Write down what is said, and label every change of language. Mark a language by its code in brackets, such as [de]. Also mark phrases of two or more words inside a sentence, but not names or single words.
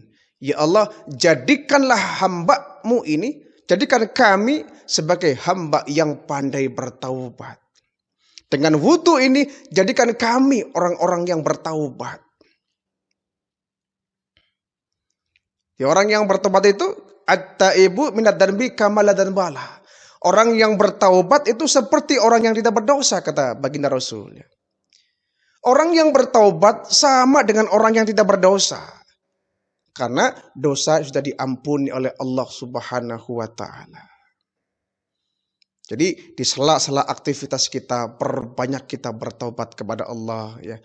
[id] Ya Allah, jadikanlah hamba-Mu ini, jadikan kami sebagai hamba yang pandai bertaubat. Dengan wudu ini, jadikan kami orang-orang yang bertaubat. Ya, orang yang bertaubat itu, [ar] التائب من الذنب كمن لا ذنب له. [id] Orang yang bertaubat itu seperti orang yang tidak berdosa, kata baginda Rasul. Orang yang bertaubat sama dengan orang yang tidak berdosa. Karena dosa sudah diampuni oleh Allah [ar] سبحانه وتعالى. [id] Jadi di sela-sela aktivitas kita, perbanyak kita bertaubat kepada Allah ya.